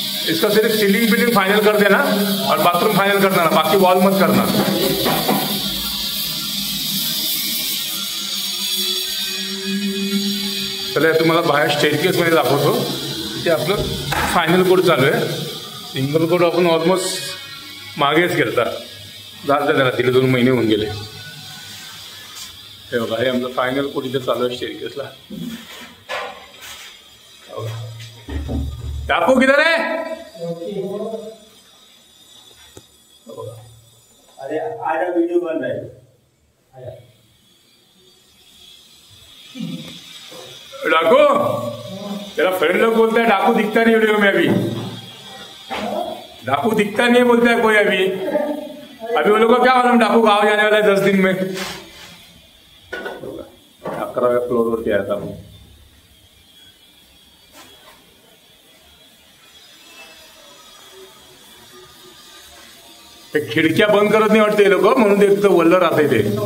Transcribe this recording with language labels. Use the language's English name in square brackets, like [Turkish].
[Hindi] इसका सिर्फ ceiling building final कर देना और बाथरूम फाइनल करना, बाकी वॉल मत करना. [Marathi] चला, तुम्हाला बाहेर स्टेअरकेसमध्ये दाखवतो. ते आपलं फायनल कोड चालू आहे. सिंगल कोड आपण ऑलमोस्ट मागेच घेता झालं त्याला, तिला 2 महिने होऊन गेले. हे बघा, हे आमचं फायनल कोड इथे चालू आहे स्टेअरकेसला. [Hindi] डाकू किधर है? अरे आजा, वीडियो बन रहा है. डाकू, तेरा फ्रेंड लोग बोलता है डाकू दिखता नहीं वीडियो में. अभी डाकू दिखता नहीं बोलता है कोई. अभी वो लोग को क्या मालूम डाकू गाँव जाने वाला है 10 दिन में. [Marathi] 11व्या फ्लोअरवरती आहे आता. ते खिडक्या बंद करत नाही वाटते लोक, म्हणून ते एकदम वल्ल राहते ते.